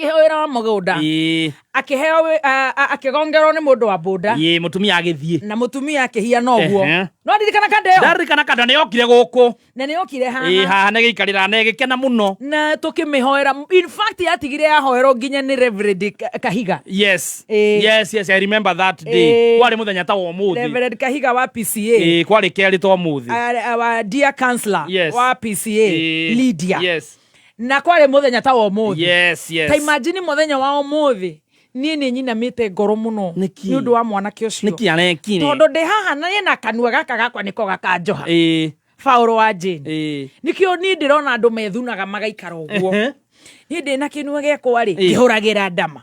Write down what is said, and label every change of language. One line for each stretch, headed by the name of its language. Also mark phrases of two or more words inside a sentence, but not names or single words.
Kikuyu: akĩheo akĩgongerwo nĩ mũndũ wa boda mũtumia agĩthiĩ na mũtumia akĩhiana ũguo no ndirikana kanda nĩ yokire gũkũ na nĩ yokire haha haha nĩ gĩikarĩra na gĩkena mũno na tũkĩmĩhoera
English: in fact
Kikuyu: yatigire yahoerwo nginya nĩ Reverend Kahiga
English: yes I remember that day
Kikuyu: kwarĩ mũthenya ta ũmũthĩ Reverend Kahiga wa PCA kwarĩ kerĩ ta ũmũthĩ
English: our dear counselor
Kikuyu: wa PCA Lydia na kwarĩ mũthenya ta ũmũthĩ ta imagine mũthenya wa ũmũthĩ niĩ nĩ nyinamĩte ngoro mũno nĩ ũndũ wa mwanake ũcio tondũ ndĩ haha na yena kanua gaka gakwa nĩko gakanjoha Paulo wa Jane nikĩo niĩ ndĩrona andũ methunaga magaikara ũguo niĩ ndĩ na kĩnua gĩakwa rĩ ngĩhũragĩra ndama